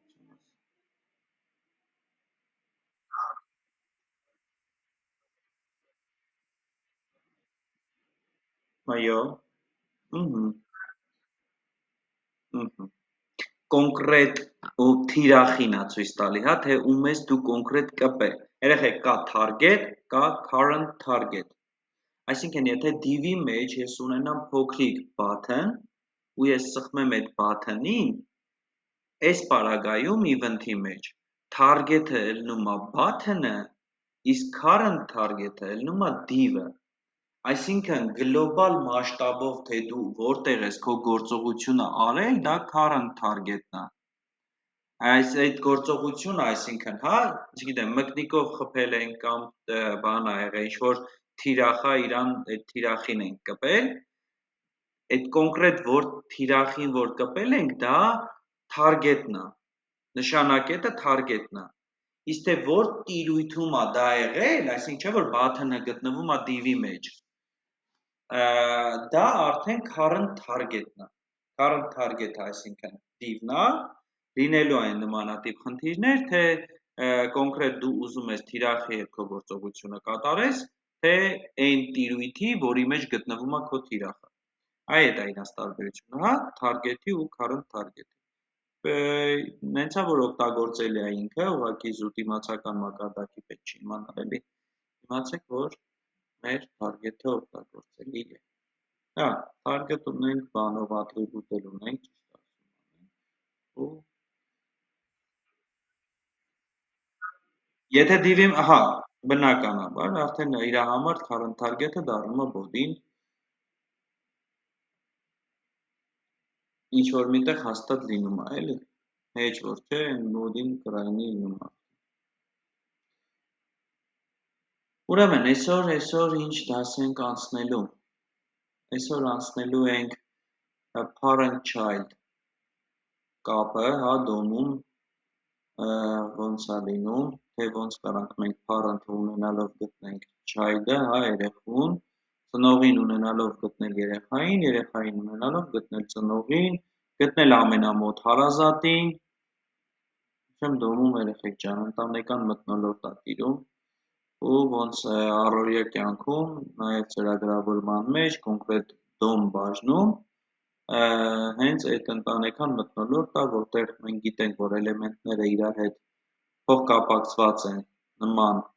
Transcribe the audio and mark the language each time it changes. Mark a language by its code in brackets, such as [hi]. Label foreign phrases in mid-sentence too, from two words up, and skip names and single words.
[hy] Այո։ Ըհը, ըհը։ Կոնկրետ ու թիրախին է ցույց տալի, հա, թե ում ես դու կոնկրետ կպել։ Երեխեք, կա target, կա [en] current target։ [hy] Այսինքն, եթե div-ի մեջ ես ունենամ փոքրիկ button ու ես սխմեմ այդ button-ին, այս պարագայում event-ի մեջ target-ը ելնում է button-ը, իսկ [en] current target-ը [hy] ելնում է div-ը։ Այսինքն գլոբալ մասշտաբով թե դու որտեղ ես քո գործողությունը արել, դա [en] current target-ն [hy] է։ Այդ գործողությունը, այսինքն, հա, չգիտեմ, մկնիկով խփել ենք կամ բան ա եղել, ինչ որ թիրախ է, իրան այդ թիրախին ենք կպել, այդ կոնկրետ որ թիրախին որ կպել ենք, դա target-ն է, նշանակետը target-ն է։ Իսկ թե որ տիրույթում է դա եղել, այսինքն չէ որ button-ը գտնվում է div-ի մեջ, դա արդեն [en] current target-ն [hy] է։ [en] Current target-ը, [hy] այսինքն div-ն է, լինելու են նմանատիպ խնդիրներ, թե կոնկրետ դու ուզում ես թիրախի հետ քո գործողությունը կատարես, թե այն տիրույթի, որի մեջ գտնվում է քո թիրախը։ Այդ է իրանց տարբերությունը, հա, target-ի ու [en] current target-ի։ [hy] Նենց է, որ օգտագործելի է ինքը, ուղղակի զուտ իմացական մակարդակի պետք չի իմանալ, էլի։ Իմացեք, որ մեր target-ը օգտագործելի է։ Հա, target ունենք, բանով atribute էլ ունենք, ճիշտ ասում եմ, ու եթե div-ի, հա, բնականաբար, արդեն իր համար [en] current target-ը [hy] դառնում է body-ն, ինչ որ միտեղ հաստատ լինում է, էլի։ Հեչ որ չէ, body-ն կրայնի լինում է։ Ուրեմն, այսօր ինչ դաս ենք անցնելու։ Այսօր անցնելու ենք parent-child կապը, հա, դոմում, ոնց է լինում, թե ոնց կարանք մենք parent-ը ունենալով գտնենք child-ը, հա, երեխուն, ծնողին ունենալով գտնել երեխային, երեխային ունենալով գտնել ծնողին, գտնել ամենամոտ հարազատին, չեմ դոմում երեխեք ջան, ընտանեկան մթնոլորտ է տիրում, ու ոնց առօրյա կյանքում, նաև ծրագրավորման մեջ, կոնկրետ դոմ բաժնում, հենց այդ ընտանեկան մթնոլորտն է, որտեղ մենք գիտենք, որ էլեմենտները իրար հետ փոխկապակցված են նման